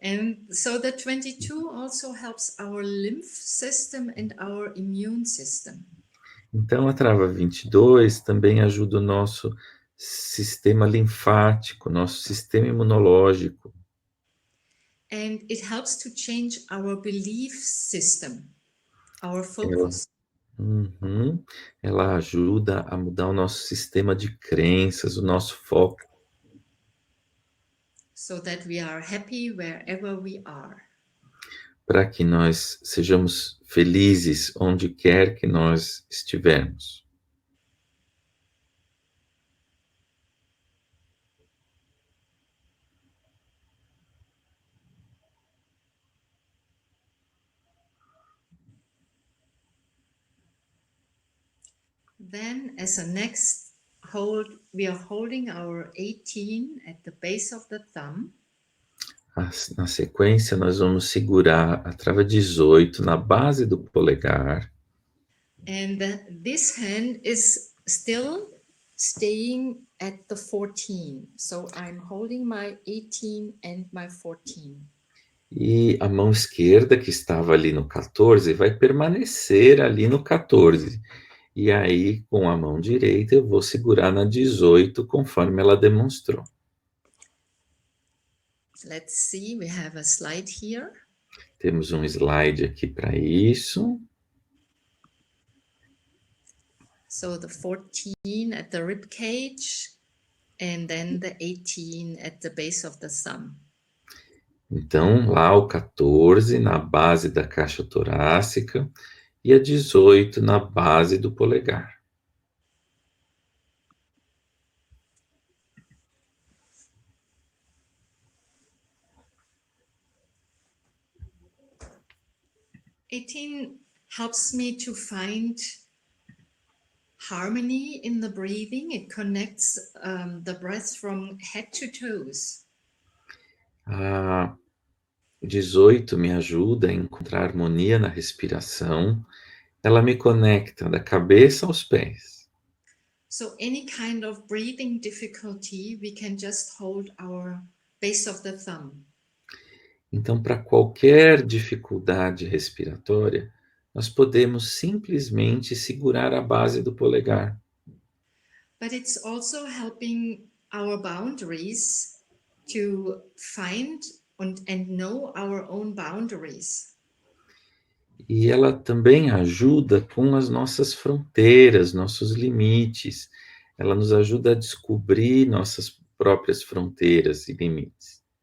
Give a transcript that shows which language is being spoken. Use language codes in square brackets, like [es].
[en] And so the 22 also helps our lymph system and our immune system. [pt] Então, a trava 22 também ajuda o nosso sistema linfático, nosso sistema imunológico. [en] And it helps to change our belief system, our focus. [pt] Ela ajuda a mudar o nosso sistema de crenças, o nosso foco. [en] so that we are happy wherever we are. [pt] Para que nós sejamos felizes onde quer que nós estivermos. [en] Then, as a next hold, we are holding our 18 at the base of the thumb. [pt] Na sequência, nós vamos segurar a trava 18 na base do polegar. [en] And this hand is still staying at the 14. So I'm holding my 18 and my 14. [pt] E a mão esquerda, que estava ali no 14, vai permanecer ali no 14. E aí, com a mão direita, eu vou segurar na 18, conforme ela demonstrou. [en] Let's see, we have a slide here. [pt] Temos um slide aqui para isso. [en] So the 14 at the rib cage, and then the 18 at the base of the thumb. [pt] Então, lá o 14 na base da caixa torácica e a 18 na base do polegar. [en] Eighteen helps me to find harmony in the breathing. It connects the breath from head to toes. [pt] A 18 me ajuda a encontrar harmonia na respiração. Ela me conecta da cabeça aos pés. [en] So any kind of breathing difficulty, we can just hold our base of the thumb. [pt] Então, para qualquer dificuldade respiratória, nós podemos simplesmente segurar a base do polegar. [en] But it's also helping our boundaries to find and know our own boundaries. [pt] E ela também ajuda com as nossas fronteiras, nossos limites. Ela nos ajuda a descobrir nossas próprias fronteiras e limites.